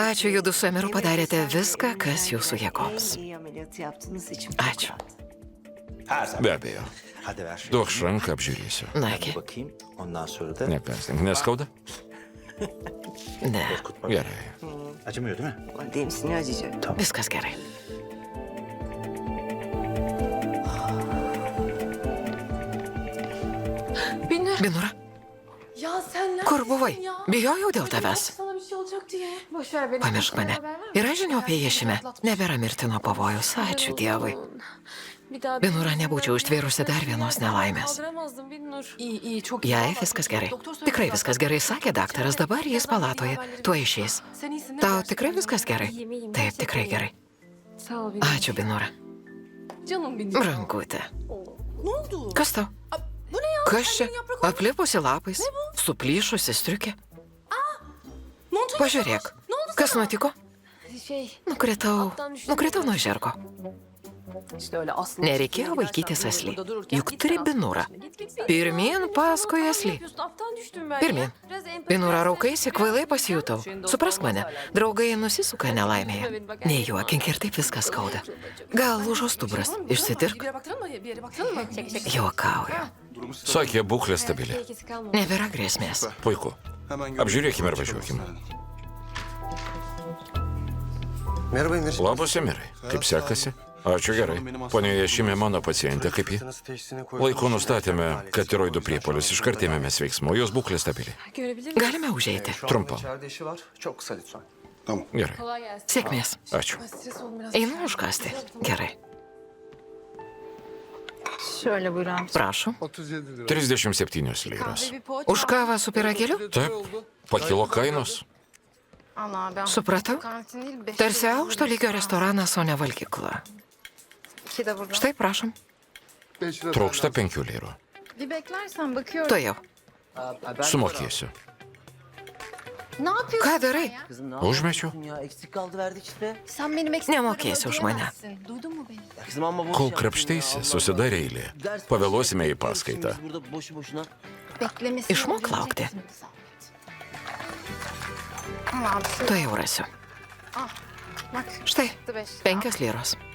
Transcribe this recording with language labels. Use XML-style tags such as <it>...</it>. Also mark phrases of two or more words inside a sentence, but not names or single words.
<lt>Ačiū, judu su Emiru padarėte viską, kas jūsų</lt> <tr>En</tr> <lt>jėgoms.</lt> <tr>iyi ameliyatı yaptığınız için çok</tr> <lt>Ačiū.</lt> <tr>rahat. Her zaman.</tr> <lt>Be abejo.</lt> <tr>Hadi ver şunu.</tr> <lt>Duok ranką apžiūrėsiu. Nagi,</lt> <tr>Bakayım. Ondan sonra da</tr> <lt>Nekastink, neskauda?</lt> <tr>ne, korkutma.</tr> <lt>Gerai.</lt> <tr>Acımıyor değil mi? Demsini acıyacak.</tr> <lt>viskas gerai.</lt> <tr>Binur.</tr> <lt>Binura,</lt> <tr>Ya sen neredesin</tr> <lt>kur buvai?</lt> <tr>ya?</tr> <lt>Bijojau dėl</lt> <tr>Yok</tr> <lt>tavęs.</lt> <tr>sana bir şey olacak diye. Boş ver beni.</tr> <lt>Pamiršk mane. Yra žinių apie iešimę. Nebėra mirtino pavojaus. Ačiū Dievui.</lt> <tr>Bir daha</tr> <lt>Binura, nebūčiau užtvėrusi dar vienos nelaimės.</lt> <tr>Kaldıramazdım Binur. İyi, çok iyi.</tr> <lt>Jai viskas gerai. Tikrai viskas gerai, sakė daktaras. Dabar jis palatoje. Tuo išeis.</lt> <tr>Sen iyisin değil</tr> <lt>Tau</lt> <tr>mi?</tr> <lt>tikrai viskas gerai? Taip, tikrai gerai.</lt> <tr>Sağ ol Binur.</tr> <lt>Ačiū, Binura.</lt> <tr>Canım benim.</tr> <lt>Rankutė.</lt> <tr>Ne oldu?</tr> <lt>Kas tau?</lt> <tr>Bu ne ya?</tr> <lt>Kas čia?</lt> <tr>Her yerin yaprak olmuş.</tr> <lt>Aplipusi lapais. Suplyšusi striukė.</lt> <tr>Montun</tr> <lt>Pažiūrėk.</lt> <tr>Ne oldu</tr> <lt>Kas</lt> <tr>sana?</tr> <lt>nutiko?</lt> <tr>Şey,</tr> <lt>Nukritau nuo žergo.</lt> <tr>İşte öyle aslında.</tr> <lt>Nereikėjo vaikytis asli.</lt> <tr>Burada dururken</tr> <lt>Juk</lt> <tr>git</tr> <lt>turi</lt> <tr>sen</tr> <lt>Binurą.</lt> <tr>aslında. Git.</tr> <lt>Pirmin paskui</lt> <tr>ne</tr> <lt>asli.</lt> <tr>yapıyorsun? Aptal düştüm ben</tr> <lt>Pirmin.</lt> <tr>ya. Biraz empati</tr> <lt>Binura</lt> <tr>versene.</tr> <lt>raukaisi, kvailai pasijutau. Suprask mane, draugai nusisuka nelaimėje. Nejuokink ir taip viskas skauda. Gal lūžo stuburas,</lt> <tr>Bir</tr> <lt>išsitirk.</lt> <tr>yere baktın mı? Bir yere baktın mı?</tr> <lt>Juokauju. Sakė, būklė stabili.</lt> <tr>Tehlikesi kalmadı.</tr> <lt>Nebėra grėsmės. Puiku.</lt> <tr>Hemen</tr> <lt>Apžiūrėkime ir</lt> <tr>görüşürüz.</tr> <lt>važiuokime.</lt> <tr>Merhaba Emir.</tr> <lt>Labas, Emirai. Kaip sekasi? Ačiū gerai. Pone Ješimė, mano pacientė, kaip ji? Laiku nustatėme, kad tiroidų priepuolis, iškart ėmėmės veiksmų, jos būklė stabili.</lt> <tr>Görebilir miyim?</tr> <lt>Galime užeiti. Trumpam. Gerai.</lt> <tr>Kolay gelsin.</tr> <lt>Sėkmės. Ačiū.</lt> <tr>Stres olun biraz.</tr> <lt>Einu užkasti. Gerai.</lt> <tr>Şöyle buyurun.</tr> <lt>Prašom. 37 liros.</lt> <tr>Bir poğaça.</tr> <lt>Už kavą su piragėliu? Taip, pakilo kainos.</lt> <tr>Allah ben.</tr> <lt>Supratau.</lt> <tr>Kantin değil, beş</tr> <lt>Tarsi</lt> <tr>lira.</tr> <lt>aukšto lygio restoranas, o ne valgykla.</lt> <tr>İki de burada.</tr> <lt>Štai, prašom. Trūksta 5 lyrų.</lt> <tr>Bir beklersen bakıyorum.</tr> <lt>Tuojau. Sumokėsiu.</lt> <tr>Ne yapıyorsun</tr> <lt>Ką</lt> <tr>sen</tr> <lt>darai?</lt> <tr>ya? Kızım ne</tr> <lt>Užmečiau.</lt> <tr>yapıyorsun ya? Eksik kaldı verdik işte. Sen benim eksiklerimi</tr> <lt>Nemokėsi už mane.</lt> <tr>ödeyemezsin. Duydun mu beni? Ya kızım ama boş</tr> <lt>Kol</lt> <tr>yaptın ya,</tr> <lt>krapšteisi,</lt> <tr>Allah</tr> <lt>susidarė eilė.</lt> <tr>Allah. Ders</tr> <lt>Pavėluosime į</lt> <tr>başında</tr> <lt>paskaitą.</lt> <tr>biz burada boşu boşuna. Beklemesini</tr> <lt>İşmak</lt> <tr>öğrenecek</tr> <lt>laukti.</lt> <tr>misin bir zahmet? Allah'ım şu.</tr> <lt>Tuojau rasiu.</lt> <tr>Ah bak.</tr> <lt>Štai,</lt> <tr>Çıktı 5 lira.</tr> <lt>5 liros.</lt>